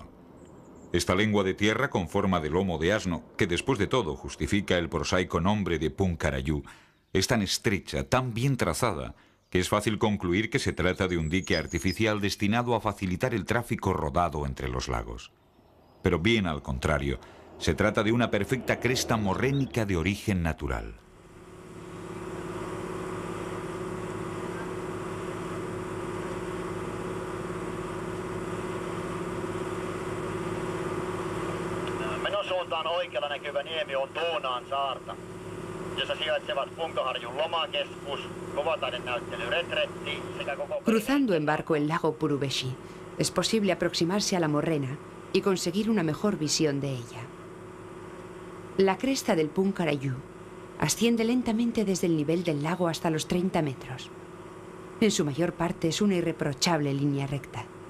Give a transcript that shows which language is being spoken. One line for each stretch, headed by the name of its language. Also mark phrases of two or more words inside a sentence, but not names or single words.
Spanish: Esta lengua de tierra con forma de lomo de asno, que después de todo justifica el prosaico nombre de Punkaraju, es tan estrecha, tan bien trazada, que es fácil concluir que se trata de un dique artificial destinado a facilitar el tráfico rodado entre los lagos. Pero bien al contrario, se trata de una perfecta cresta morrénica de origen natural.
Finnish: Suuntaan oikealla näkyvä niemi on Tuunaan saarta, jossa sijaitsevat Punkaharjun lomakeskus, kovataiden näyttely Retretti sekä koko...
Spanish: Cruzando en barco el lago Purubeshi, es posible aproximarse a la morrena y conseguir una mejor visión de ella. La cresta del Punkaraju asciende lentamente desde el nivel del lago hasta los 30 metros. En su mayor parte es una irreprochable línea recta.